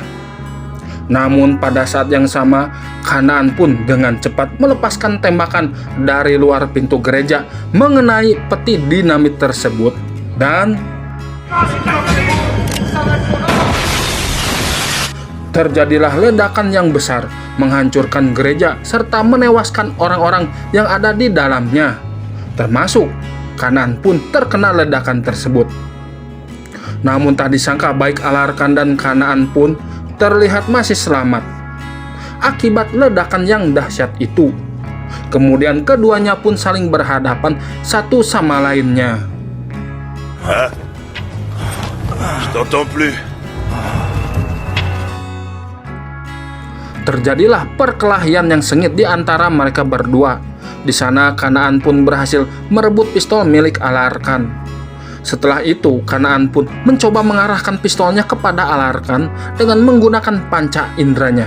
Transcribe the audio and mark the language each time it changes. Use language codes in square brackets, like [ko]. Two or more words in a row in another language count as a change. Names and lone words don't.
[id] Namun pada saat yang sama, Kanaan pun dengan cepat melepaskan tembakan dari luar pintu gereja mengenai peti dinamit tersebut dan terjadilah ledakan yang besar menghancurkan gereja serta menewaskan orang-orang yang ada di dalamnya, termasuk Kanaan pun terkena ledakan tersebut. Namun tak disangka baik Alarkan dan Kanaan pun terlihat masih selamat akibat ledakan yang dahsyat itu. Kemudian keduanya pun saling berhadapan satu sama lainnya. [fr] Je t'entends plus. [id] Terjadilah perkelahian yang sengit di antara mereka berdua. Di sana Kanaan pun berhasil merebut pistol milik Alarkan. Setelah itu Kanaan pun mencoba mengarahkan pistolnya kepada Alarkan dengan menggunakan panca indranya.